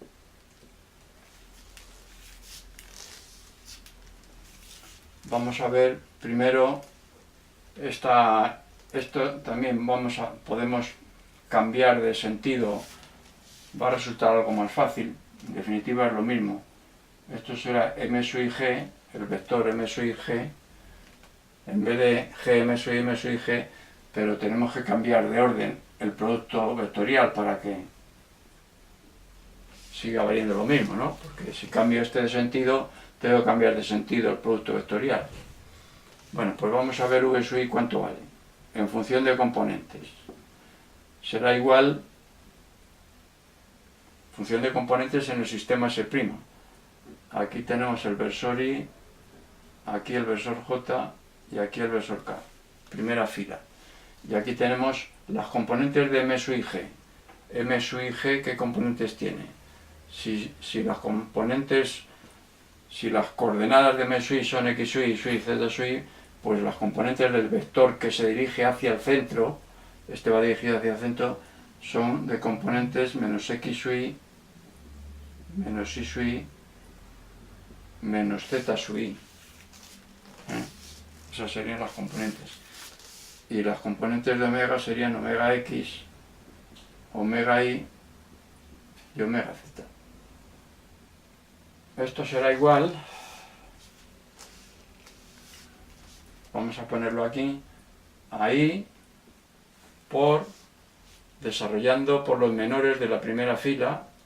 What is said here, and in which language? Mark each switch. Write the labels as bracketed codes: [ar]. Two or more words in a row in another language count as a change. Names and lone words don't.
[es] Vamos a ver primero esto también podemos cambiar de sentido, va a resultar algo más fácil, en definitiva es lo mismo. Esto será m sub i g, el vector m sub i g, en vez de g m sub i m sub i g, pero tenemos que cambiar de orden el producto vectorial para que siga valiendo lo mismo, ¿no? Porque si cambio este de sentido, tengo que cambiar de sentido el producto vectorial. Bueno, pues vamos a ver v sub i cuánto vale, en función de componentes. Será igual, función de componentes en el sistema S'. Aquí tenemos el versor i, aquí el versor j y aquí el versor k, primera fila. Y aquí tenemos las componentes de m sub i g. M sub i g, ¿qué componentes tiene? Si las coordenadas de m sub i son x sub i, z sub i, pues las componentes del vector que se dirige hacia el centro, este va dirigido hacia el centro, son de componentes menos x sub i, menos y sub i, menos z sub i. Esas serían las componentes. Y las componentes de omega serían omega x, omega y y omega z. Esto será igual, vamos a ponerlo aquí, ahí, por, desarrollando por los menores de la primera fila,